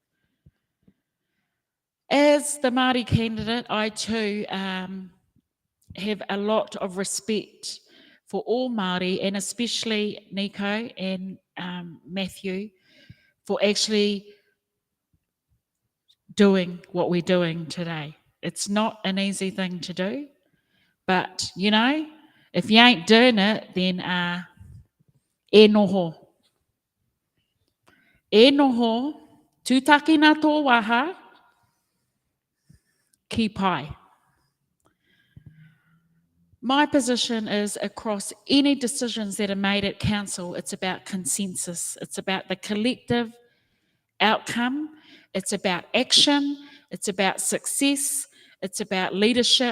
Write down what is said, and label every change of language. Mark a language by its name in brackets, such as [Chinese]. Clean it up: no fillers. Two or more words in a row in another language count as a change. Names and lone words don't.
[English] As the Māori candidate, I too have a lot of respect for all Māori, and especially Nico and Matthew, for actually doing what we're doing today. It's not an easy thing to do, but if you ain't doing it, then [Māori] e noho. E noho, tūtaki nā tō waha, ki pai. [English] My position is across any decisions that are made at council, it's about consensus. It's about the collective outcome. It's about action. It's about success. It's about leadership.